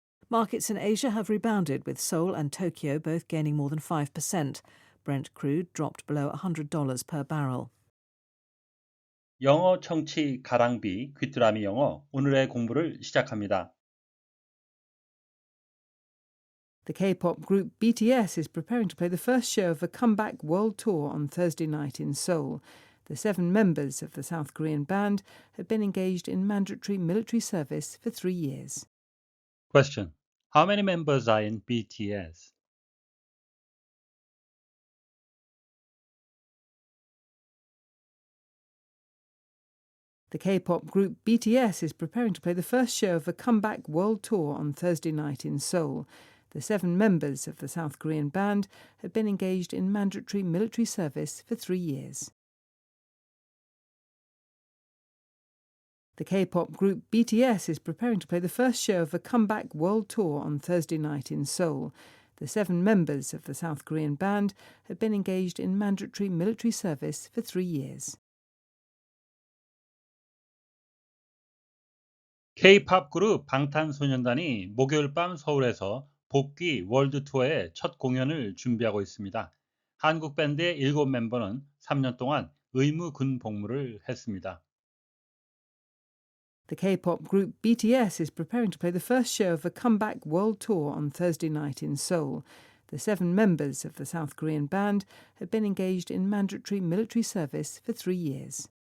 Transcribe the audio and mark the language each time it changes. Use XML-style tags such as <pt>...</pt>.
<en>Markets in Asia have rebounded, with Seoul and Tokyo both gaining more than 5%. Brent crude dropped below $100 per barrel.</en> <ko>영어 청취 가랑비 귀뚜라미 영어 오늘의 공부를 시작합니다.</ko> <en>The K-pop group BTS is preparing to play the first show of a comeback world tour on Thursday night in Seoul. The 7 members of the South Korean band have been engaged in mandatory military service for 3 years. Question. How many members are in BTS? The K-pop group BTS is preparing to play the first show of a comeback world tour on Thursday night in Seoul. The 7 members of the South Korean band have been engaged in mandatory military service for 3 years. The K-pop group BTS is preparing to play the first show of a comeback world tour on Thursday night in Seoul. The 7 members of the South Korean band have been engaged in mandatory military service for 3 years.</en> <ko>K-팝 그룹 방탄소년단이 목요일 밤 서울에서 복귀 월드 투어의 첫 공연을 준비하고 있습니다. 한국 밴드의 7멤버는 3년 동안 의무 군 복무를 했습니다.</ko> <en>The K-pop group BTS is preparing to play the first show of a comeback world tour on Thursday night in Seoul. The 7 members of the South Korean band have been engaged in mandatory military service for 3 years.</en>